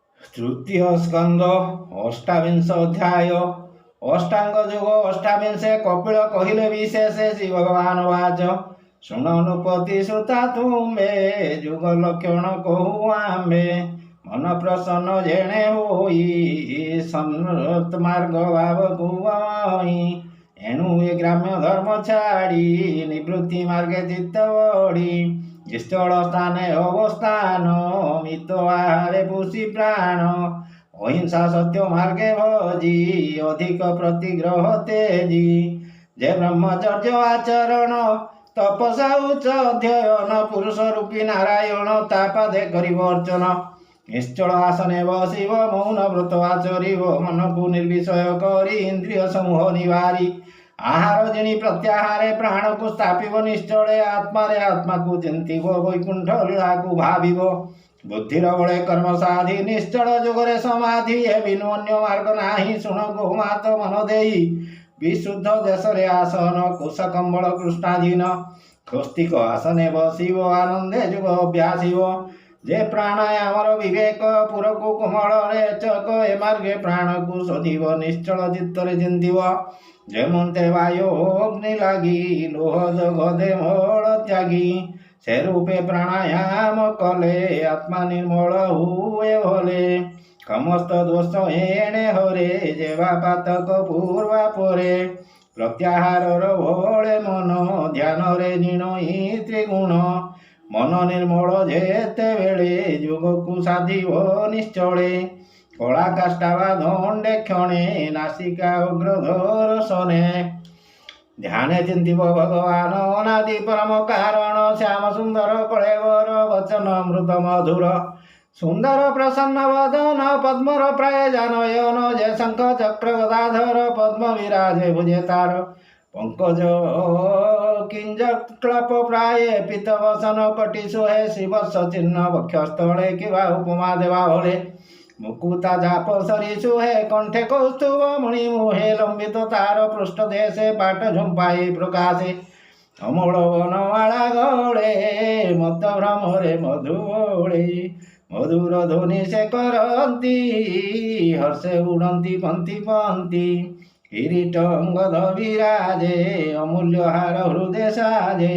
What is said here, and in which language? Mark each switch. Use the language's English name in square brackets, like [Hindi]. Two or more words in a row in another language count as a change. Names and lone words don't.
[Odia] ତୃତୀୟ ସ୍କନ୍ଧ ଅଷ୍ଟାବିଂଶ ଅଧ୍ୟାୟ ଅଷ୍ଟାଙ୍ଗ ଯୋଗ ଅଷ୍ଟାବିଂଶେ କପିଳ କହିଲେ ବିଶେଷେ ଶ୍ରୀ ଭଗବାନ ବାଚ ଶୁଣନୁପତି ଶ୍ରୁତା ତୁମ୍ଭେ ଯୁଗ ଲକ୍ଷଣ କହୁ ଆମ୍ଭେ ମନ ପ୍ରସନ୍ନ ଯେଣେ ହୋଇ ସମ୍ମତ ମାର୍ଗ ଭାବ କୁଆଇ ଏଣୁ ଏ ଗ୍ରାମ୍ୟ ଧର୍ମ ଛାଡ଼ି ନିବୃତ୍ତି ମାର୍ଗେ ଚିତ୍ତ ବଡ଼ି ସ୍ଥଳ ସ୍ଥାନେ ଅବସ୍ଥାନ ମିତ ଆହାରେ ପୁଷି ପ୍ରାଣ ଅହିଂସା ସତ୍ୟ ମାର୍ଗେ ଭଜି ଅଧିକ ପ୍ରତିଗ୍ରହ ତେଜି ଯେ ବ୍ରହ୍ମଚର୍ଯ୍ୟ ଆଚରଣ ତପସା ଉଚ୍ଚ ଅଧ୍ୟୟନ ପୁରୁଷ ରୂପୀ ନାରାୟଣ ତାପାଦେ କରିବ ଅର୍ଚ୍ଚନ ନିଶ୍ଚଳ ଆସନେ ବସିବ ମୌନ ବ୍ରତ ଆଚରିବ ମନ କୁ ନିର୍ବିଷୟ କରି ଇନ୍ଦ୍ରିୟ ସମୂହ ନିବାରି ଆହାର ଜିଣି ପ୍ରତ୍ୟାହାରେ ପ୍ରାଣ କୁ ସ୍ଥାପିବ ନିଶ୍ଚଳେ ଆତ୍ମାରେ ଆତ୍ମା କୁ ଚିନ୍ତିବ ବୈକୁଣ୍ଠ ଲୀଳା କୁ ଭାବିବ ବୁଦ୍ଧିର ବଳେ କର୍ମ ସାଧି ନିଶ୍ଚଳ ଯୋଗରେ ସମାଧି ଏ ବିନୁ ଅନ୍ୟ ମାର୍ଗ ନାହିଁ ଶୁଣ ଗୋମାତ ମନ ଦେଇ ବିଶୁଦ୍ଧ ଦେଶରେ ଆସନ କୁଶ କମ୍ବଳ କୃଷ୍ଣାଧୀନ ସ୍ୱସ୍ତିକ ଆସନେ ବସିବ ଆନନ୍ଦେ ଯୁଗ ଅଭ୍ୟାସିବ ଯେ ପ୍ରାଣାୟାମର ବିବେକ ପୁର କୋ କୋମଳ ରେ ଚକ ଏ ମାର୍ଗେ ପ୍ରାଣ କୁ ଶୋଧିବ ନିଶ୍ଚଳ ଚିତ୍ତରେ ଚିନ୍ତିବ ଯେମନ୍ତେ ବାୟୁ ଅଗ୍ନି ଲାଗି ଲୋହ ଯଗଦେ ମଳ ତ୍ୟାଗି ସେ ରୂପେ ପ୍ରାଣାୟାମ କଲେ ଆତ୍ମା ନିର୍ମଳ ହୁଏ ଭଲେ ସମସ୍ତ ଦୋଷ ଏଣେ ହରେ ଯେବା ପାତକ ପୂର୍ବା ପରେ ପ୍ରତ୍ୟାହାର ଭୋଲେ ମନ ଧ୍ୟାନ ରେ ନିର୍ଣ୍ଣୟୀ ତ୍ରିଗୁଣ ମନ ନିର୍ମଳ ଯେତେ ବେଳେ ଯୋଗ କୁ ସାଧିବ ନିଶ୍ଚଳେ କଳା କାଷ୍ଠାବା ଦଣ୍ଡେ କ୍ଷଣେ ନାସିକା ଅଗ୍ରଧର ସନେ ଧ୍ୟାନେ ଚିନ୍ତିବ ଭଗବାନ ଅନାଦି ପରମ କାରଣ ଶ୍ୟାମ ସୁନ୍ଦର କଳେବର ବଚନ ଅମୃତ ମଧୁର ସୁନ୍ଦର ପ୍ରସନ୍ନ ବଦନ ପଦ୍ମର ପ୍ରାୟ ଜାନୟନ ଜୟ ଶଙ୍ଖ ଚକ୍ର ଗଦାଧର ପଦ୍ମ ବିରାଜେ ଭୁଜେ ତାର ପଙ୍କଜ କିଞ୍ଜ କ୍ଳପ ପ୍ରାୟ ପିତ ବସନ କଟି ସୋହେ ଶିବ ଚିହ୍ନ ବକ୍ଷସ୍ଥଳେ କିବା ଉପମା ଦେବା ଭଲେ ମୁକୁତା ଯାପ ସରି ସୁହେ କଣ୍ଠେ କୌସ୍ତୁଭ ମଣି ମୁହେ ଲମ୍ବିତ ତାର ପୃଷ୍ଠ ଦେଶେ ପାଟ ଝୁମ୍ପାଇ ପ୍ରକାଶେ ଅମୂଲ ବନମାଳା ଗଳେ ମତ ଭ୍ରମରେ ମଧୁବୋଳେ ମଧୁର ଧ୍ୱନି ସେ କରତି ହର୍ଷେ ଉଡ଼ତି ପନ୍ଥୀ ପନ୍ଥୀ କିରୀଟ ଅଙ୍ଗଦ ବିରାଜେ ଅମୂଲ୍ୟ ହାର ହୃଦୟ ସାଜେ